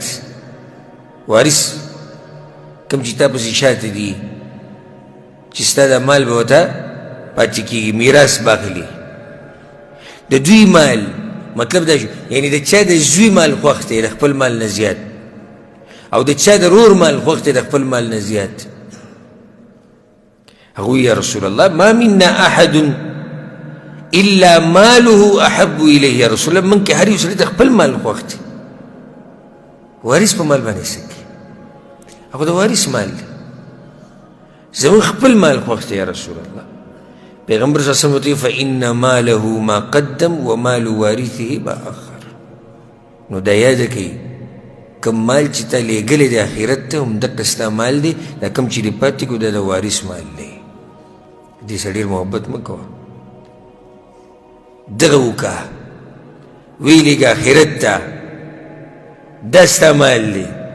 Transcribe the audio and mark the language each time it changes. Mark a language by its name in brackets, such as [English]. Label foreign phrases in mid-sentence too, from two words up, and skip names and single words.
[Pashto] وارث کوم چې تا پسې شاته دي چې ستا دا مال به ورته پاتې کېږي، میراث به اخلي. د دوی مال مطلب دا شو یعنې د چا د زوی مال خوښ دی د خپل مال نه زیات، او د چا د رور مال خوښ دی د خپل مال نه زیات. هغوی [Arabic] یا رسول الله ما منا احد الا ماله احب الیه. یا رسول الله [Pashto] من کې هر یو سړي د خپل مال خوښ دی. وارث په مال باندې څه کوي؟ هغه د وارث مال دی. زمون خپل مال خوښ دی [Arabic] یا رسول الله. [Pashto] پیغمبر [Arabic] صلی الله علیه وسلم [Pashto] ورته [Arabic] فإن ماله ما قدم ومال وارثه ما أخر. [Pashto] نو دا یاد کړئ کوم مال چې تا لېږلی دی آخرت ته همدقه ستا مال دی، دا کوم چې دې پاتې کړو دا د وارث مال دی. دې سره ډېر محبت مه کوه. دغه وکړه ویې لېږه آخرت ته دا ستا مال دی.